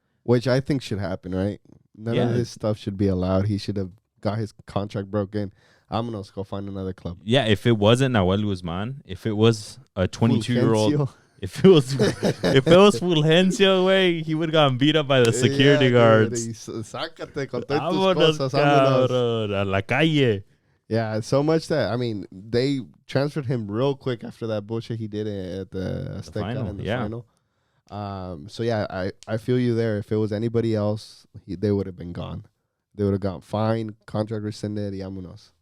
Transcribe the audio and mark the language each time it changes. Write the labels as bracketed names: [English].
[English] Which I think should happen, right? None of this stuff should be allowed. He should have got his contract broken. I'm going to go find another club. Yeah, if it wasn't Nahuel Guzman, if it was a 22-year-old, if it was Fulgencio, way, he would have gotten beat up by the security guards. [Spanish] Sácate con todas tus cosas, vámonos. A la calle. [English] Yeah, so much that, I mean, they transferred him real quick after that bullshit he did at the Azteca in the final. So, yeah, I feel you there. If it was anybody else, they would have been gone. They would have gotten fined, contract rescinded, vámonos.